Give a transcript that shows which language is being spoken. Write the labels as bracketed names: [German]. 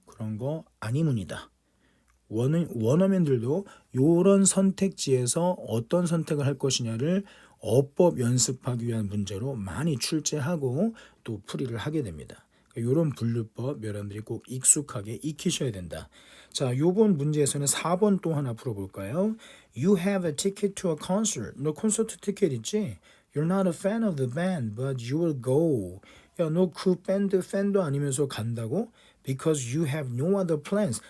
[Korean] 그런 거 아니문이다. 원어민들도 요런 선택지에서 어떤 선택을 할 것이냐를 어법 연습하기 위한 문제로 많이 출제하고 또 풀이를 하게 됩니다. 이런 분류법 여러분들이 꼭 익숙하게 익히셔야 된다. 자, 요번 문제에서는 4번 또 하나 풀어볼까요? [English] You have a ticket to a concert. [Korean] 너 콘서트 티켓 있지? [English] You're not a fan of the band, but you will go. [Korean] 야, 너 그 밴드 팬도 아니면서 간다고? [English] Because you have no other plans.